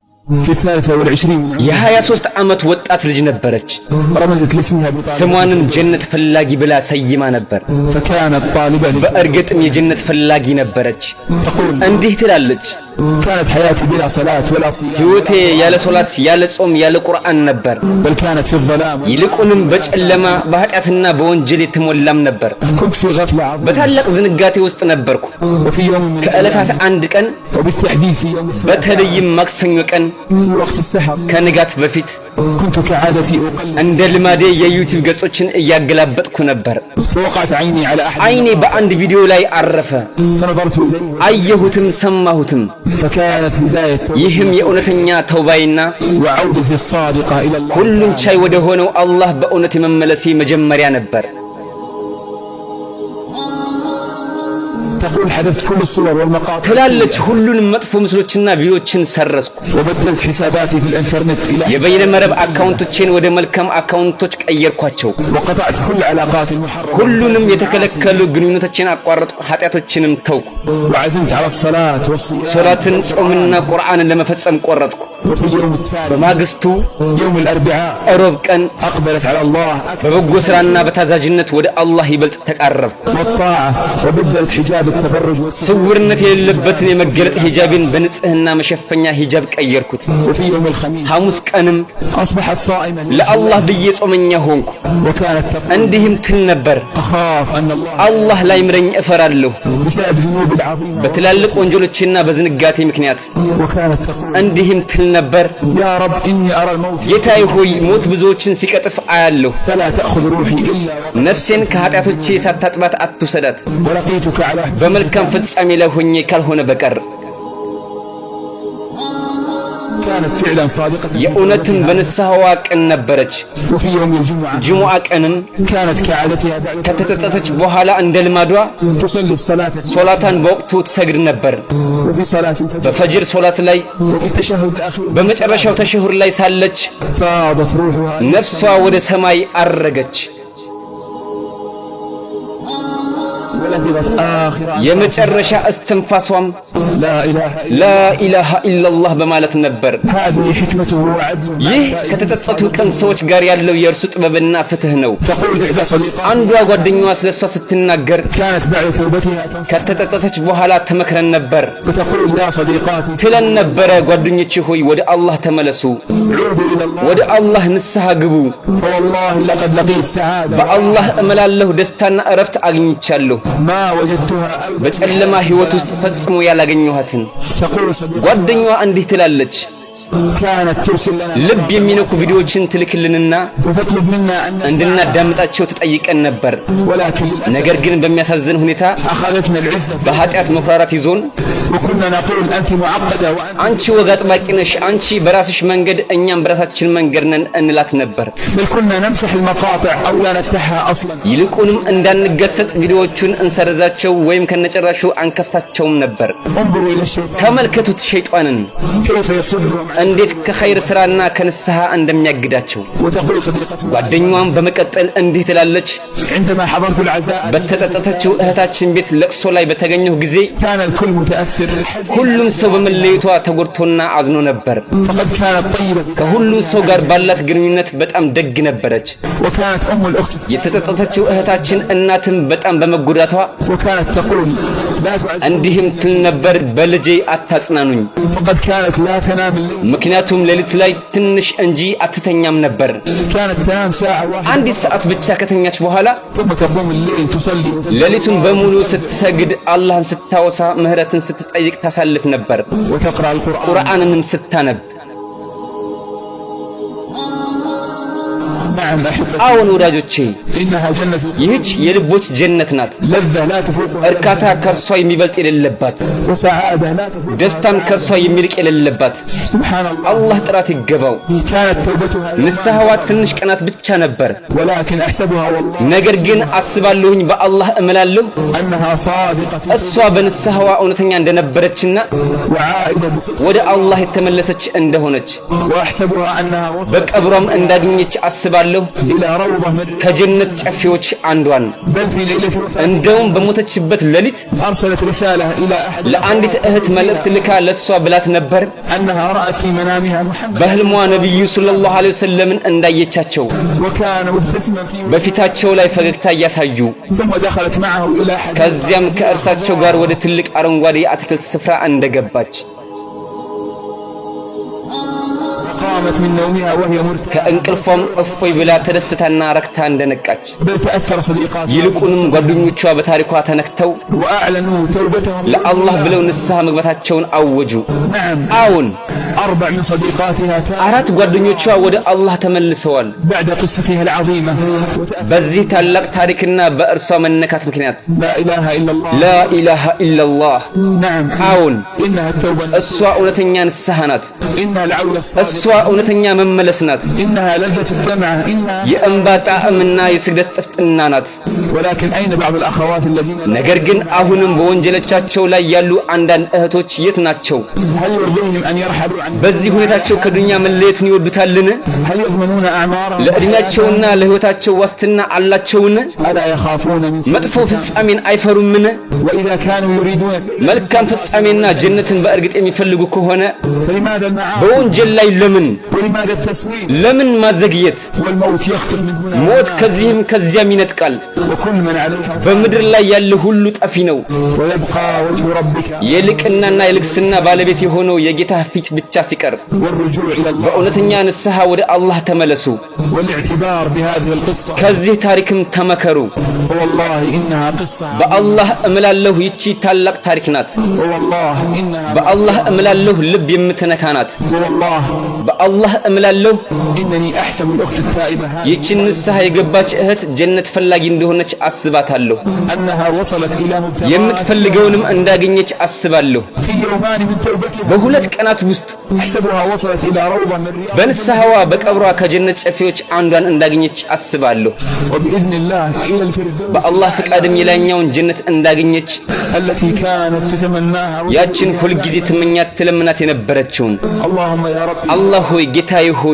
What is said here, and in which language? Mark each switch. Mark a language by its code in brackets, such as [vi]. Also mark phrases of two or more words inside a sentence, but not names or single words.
[ar] في 23 [am] የ23 ዓመት ወጣት ልጅ ነበረች [ar] رمزت لاسمها بطالب [am] ስሟንም ጀነት ፈላጊ ብላ ሰይማ ነበር [ar] فكانت طالبة [am] በእርግጥም የጀነት ፈላጊ ነበረች እንዲህ ትላለች [ar] كانت حياتي بلا صلاة ولا صيام [am] ህይወቴ ያለ ሶላት ያለ ጾም ያለ ቁርአን ነበር [ar] بل كانت في الظلام [am] ይልቁንም በጨለማ በኃጢአትና በወንጀል የተሞላም ነበር [ar] كنت في غفلة عظيمة [am] በታላቅ ዝንጋቴ ውስጥ ነበርኩ [ar] وفي يوم من [am] ከዕለታት አንድ ቀን [ar] وبالتحديد في يوم السبت [am] በተለይም ማክሰኞ ቀን [ar] في وقت السحر [am] ከንጋት በፊት [ar] كنت كعادتي أقلب [am] እንደ ልማዴ የዩቲዩብ ገጾችን እያገላበጥኩ ነበር [ar] فوقعت عيني على أحد [am] አይኔ በአንድ ቪዲዮ ላይ አረፈ [ar] فنظرت إليه [am] አየሁትም ሰማሁትም [ar] فكانت بداية [am] ይህም የእውነተኛ ተውባይና [ar] وعودتي الصادقة إلى الله [am] ሁሉን ቻይ ወደ ሆነው አላህ በእውነት የመመለሴ መጀመሪያ ነበር [ar] تقول حذفت كل الصور والمقاطع [am] ትላለች ሁሉንም መጥፎ ምስሎችና ቪዲዮችን ሰረዝኩ [ar] وبدلت حساباتي في الانترنت إلى [am] የበይነ መረብ አካውንቶችን ወደ መልካም አካውንቶች ቀየርኳቸው [ar] وقطعت كل علاقات المحرمة [am] ሁሉንም የተከለከሉ ግንኙነቶችን አቋረጥኩ ኃጢአቶችንም ተውኩ [ar] وعزمت على الصلاة والصيام [am] ሶላትን ጾምና ቁርአንን ለመፈጸም ቆረጥኩ [ar] وفي اليوم التالي [am] በማግስቱ [ar] يوم الأربعاء [am] ሮብ ቀን [ar] أقبلت على الله [am] በበጎ ስራና በታዛዥነት ወደ አላህ ይበልጥ ተቃረብኩ [ar] والطاعة وبدلت حجاب التبرج [am] ስውርነት የሌለበትን የመገለጥ ሂጃብን በንጽህና መሸፈኛ ሂጃብ ቀየርኩት [ar] وفي يوم الخميس [am] ሐሙስ ቀንም [ar] أصبحت صائما [am] ለአላህ ብዬ ጾመኛ ሆንኩ [ar] وكانت تقول [am] እንዲህም ትል ነበር [ar] أخاف أن الله [am] አላህ ላይ ምረኝ እፈራለሁ [ar] بسبب ذنوب العظيمة [am] በትላልቅ ወንጀሎችና በዝንጋቴ ምክንያት [ar] وكانت تقول [am] እንዲህም ትል ነበር [ar] يا رب إني أرى الموت [am] ጌታዬ ሆይ ሞት ብዙዎችን ሲቀጥፍ አያለሁ [ar] فلا تأخذ روحي إلا [am] ነፍሴን ከኃጢአቶቼ ሳታጥባት አትውሰዳት [ar] ولقيتك على [am] በመልካም ፍጻሜ ላይ ሆኜ ካልሆነ በቀር [ar] كانت فعلا صادقة [am] የእውነትም በንስሐዋ ቀን ነበረች [ar] وفي يوم الجمعة [am] ጅሙዓ ቀንም [ar] كانت كعادتها بعد [am] ከተጠጠተች በኋላ እንደ ልማዷ [ar] تصلي الصلاة [am] ሶላታን በወቅቱ ትሰግድ ነበር [ar] وفي صلاة الفجر [am] በፈጅር ሶላት ላይ [ar] وفي التشهد الأخير [am] በመጨረሻው ተሽሁር ላይ ሳለች [ar] فاضت روحها [am] ነፍሷ ወደ ሰማይ አረገች [ar] ولذبت آخر [am] የመጨረሻ እስትንፋሷም [ar] لا إله إلا لا إله إلا الله [am] በማለት ነበር [ar] هذه حكمته وعدله [am] ይህ ከተጠጠቱ ቀን ሰዎች ጋር ያለው የእርሱ ጥበብና ፍትህ ነው [ar] تقول إحدى صديقاتها [am] አንዷ ጓደኛዋ ስለሷ ስትናገር [ar] كانت بعد توبتها تنصح [am] ከተጠጠተች በኋላ ተመክረን ነበር [ar] وتقول يا صديقاتي [am] ትለን ነበረ ጓደኞቼ ሆይ ወደ አላህ ተመለሱ [ar] عودوا إلى الله [am] ወደ አላህ ንስሐ ግቡ [ar] فوالله لقد لقيت سعادة [am] በአላህ እመላለሁ ደስታና እረፍት አግኝቻለሁ [ar] ما وجدتها أبدا [am] በጨለማ ህይወት ውስጥ ፈጽሞ ያላገኘኋትን [ar] تقول صديقاتي [am] ጓደኛዋ እንዲህ ትላለች [ar] كانت ترسل لنا [am] ልብ የሚነኩ ቪዲዮዎችን ትልክልንና [ar] وتطلب منا أن نسمع [am] እንድናዳምጣቸው ትጠይቀን ነበር [ar] ولكن للأسف [am] ነገር ግን በሚያሳዝን ሁኔታ [ar] أخذتنا العزة [am] በኃጢአት መኩራራት ይዞን [ar] وكنا نقول أنت معقدة وأنت [am] አንቺ ወግ አጥባቂ ነሽ አንቺ በራስሽ መንገድ እኛም በራሳችን መንገድ ነን እንላት ነበር [ar] بل كنا نمسح المقاطع أو لا نفتحها أصلا [am] ይልቁንም እንዳንገሰጥ ቪዲዮዎቹን እንሰርዛቸው ወይም ከነጨራሹ አንከፍታቸውም ነበር [ar] انظروا إلى الشيطان [am] ተመልከቱት ሸይጣንን [ar] كيف يصدهم [am] እንዴት ከኸይር ስራና ከንስሐ እንደሚያግዳቸው [ar] وتقول صديقته [am] ጓደኛዋም በመቀጠል እንዲህ ትላለች [ar] عندما حضرت العزاء [am] በተጠጠተችው እህታችን ቤት ለቅሶ ላይ በተገኘሁ ጊዜ [ar] كان الكل متأثر حزين [am] ሁሉም ሰው በመለየቷ ተጎድቶና አዝኖ ነበር [ar] فقد كانت طيبة [am] ከሁሉም ሰው ጋር ባላት ግንኙነት በጣም ደግ ነበረች [ar] وكانت أم الأخت [am] የተጠጠተችው እህታችን እናትም በጣም በመጎዳቷ [ar] وكانت تقول لا تعزي [am] እንዲህም ትል ነበር በልጄ አታጽናኑኝ [ar] فقد كانت لا تنام الليل [am] ምክንያቱም ሌሊት ላይ ትንሽ እንጂ አትተኛም ነበር [ar] كانت تنام ساعة واحدة [am] አንዲት ሰዓት ብቻ ከተኛች በኋላ [ar] ثم تقوم الليل تصلي [am] ሌሊቱን በሙሉ ስትሰግድ አላህን ስታወሳ ምህረትን ስትጠይቅ ታሳልፍ ነበር [ar] وتقرأ القرآن [am] ቁርአንንም ስታነብ [ar] نعم أحبتي [am] አዎን ወዳጆቼ [ar] إنها جنة [am] ይህች የልቦች ጀነት ናት [ar] لذة لا تفوقها [am] እርካታ ከርሷ የሚበልጥ የሌለባት [ar] وسعادة لا تفوقها [am] ደስታም ከርሷ የሚልቅ የሌለባት [ar] سبحان الله [am] አላህ ጥራት ይገባው [ar] كانت توبتها [am] ንስሐዋ ትንሽ ቀናት ብቻ ነበር [ar] ولكن أحسبها والله [am] ነገር ግን አስባለሁኝ በአላህ እምላለሁ [ar] أنها صادقة [am] እሷ በንስሐዋ እውነተኛ እንደነበረችና [ar] وعائدة بصدق [am] ወደ አላህ የተመለሰች እንደሆነች [ar] وأحسبها أنها وصلت [am] በቀብሯም እንዳገኘች አስባለሁ ወስዳታለሁ [ar] إلى روضة من [am] ከጀነት ጨፌዎች አንዷን [ar] بل في ليلة وفاتها [am] እንደውም በሞተችበት ሌሊት [ar] أرسلت رسالة إلى أحد [am] ለአንዲት እህት መልእክት ልካ ለሷ ብላት ነበር [ar] أنها رأت في منامها محمد [am] በህልሟ ነብዩ [ar] صلى الله عليه وسلم [am] እንዳየቻቸው [ar] وكان مبتسما في وجهه [am] በፊታቸው ላይ ፈገግታ እያሳዩ [ar] ثم دخلت معه إلى حديقة [am] ከዚያም ከእርሳቸው ጋር ወደ ትልቅ አረንጓዴ የአትክልት ስፍራ እንደገባች [ar] قامت من نومها وهي مرتاحة [am] ከእንቅልፏም እፎይ ብላ ተደስታና ረክታ እንደነቃች [ar] بل تأثر صديقاتها [am] ይልቁንም ጓደኞቿ በታሪኳ ተነክተው [ar] وأعلنوا توبتهم [am] ለአላህ ብለው ንስሐ መግባታቸውን አወጁ [ar] نعم [am] አዎን [ar] 4 من صديقاتها [am] አራት ጓደኞቿ ወደ አላህ ተመልሰዋል [ar] بعد قصتها العظيمة [am] በዚህ ታላቅ ታሪክና በእርሷ መነካት ምክንያት [ar] لا إله إلا الله لا إله إلا الله نعم [am] አዎን [ar] إنها التوبة [am] እሷ እውነተኛ ንስሐ ናት [ar] إنها العودة [am] እሷ [ar] الصادقة [am] እውነተኛ መመለስ ናት [ar] إنها لذة الدمعة إنها [am] የእንባ ጣዕምና የስግደት ጥፍጥና ናት [ar] ولكن أين بعض الأخوات الذين [am] ነገር ግን አሁንም በወንጀሎቻቸው ላይ ያሉ አንዳንድ እህቶች የት ናቸው [ar] هل يرضيهم أن يرحلوا عن [am] በዚህ ሁኔታቸው ከዱንያ መለየትን ይወዱታልን [ar] هل يضمنون أعمارهم [am] ለእድሜያቸውና ለህይወታቸው ዋስትና አላቸውን [ar] ألا يخافون من [am] መጥፎ [ar] سوء [am] ፍጻሜን አይፈሩምን [ar] وإذا كانوا يريدون [am] መልካም ፍጻሜና ጀነትን በእርግጥ የሚፈልጉ ከሆነ [ar] فلماذا المعاصي [am] በወንጀል ላይ [ar] ولماذا التسويف [am] ለምን ማዘግየት [ar] والموت يخطف من هنا [am] ሞት ከዚህም ከዚያም ይነጥቃል [ar] وكل من عليها [am] በምድር ላይ ያለ ሁሉ ጠፊ ነው [ar] ويبقى وجه ربك [am] የልቅናና የልግስና ባለቤት የሆነው የጌታ ፊት ብቻ ሲቀር [ar] والرجوع إلى الله [am] በእውነተኛ ንስሐ ወደ አላህ ተመለሱ [ar] والاعتبار بهذه القصة [am] ከዚህ ታሪክም ተመከሩ [ar] والله إنها قصة [am] በአላህ እምላለሁ ይቺ ታላቅ ታሪክ ናት [ar] والله إنها [am] በአላህ እምላለሁ ልብ የምትነካ ናት [ar] والله [am] በአላህ እምላለሁ [ar] إنني أحسب الأخت التائبة هذه [am] ይቺን ንስሐ የገባች እህት ጀነት ፈላጊ እንደሆነች አስባታለሁ [ar] أنها وصلت إلى مبتغاها [am] የምትፈልገውንም እንዳገኘች አስባለሁ [ar] في يومان من توبتها [am] በሁለት ቀናት ውስጥ [ar] أحسبها وصلت إلى روضة من رياض [am] በንስሐዋ በቀብሯ ከጀነት ጨፌዎች አንዷን እንዳገኘች አስባለሁ [ar] وبإذن الله إلى الفردوس [am] በአላህ ፍቃድም የላይኛውን ጀነት እንዳገኘች [ar] التي كانت تتمناها [am] ያችን ሁልጊዜ ትመኛት ትለምናት የነበረችውን [ar] اللهم يا رب [am] አላህ ሆይ ጌታዬ ሆይ